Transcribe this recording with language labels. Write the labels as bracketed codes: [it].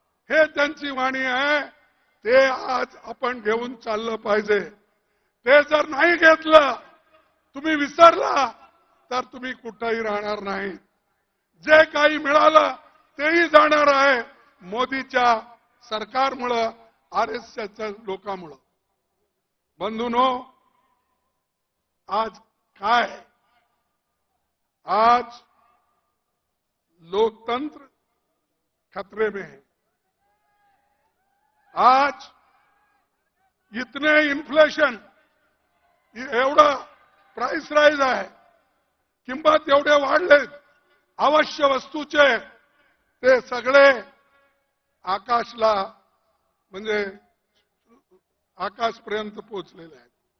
[mr] हे त्यांची वाणी आहे. ते आज आपण घेऊन चाललं पाहिजे. ते जर नाही घेतलं, तुम्ही विसरला, तर तुम्ही कुठेही राहणार नाही. जे काही मिळालं तेही जाणार आहे मोदीच्या सरकारमुळं, आरएसएसच्या लोकांमुळं. बंधूंनो, आज काय, [hi] आज लोकतंत्र खतरे में है. आज इतने [mr] इन्फ्लेशन, एवढा प्राइस राईज आहे, किंमत एवढे वाढलेत अवश्य वस्तूचे, ते सगळे आकाशला म्हणजे आकाशपर्यंत पोहोचलेले आहेत.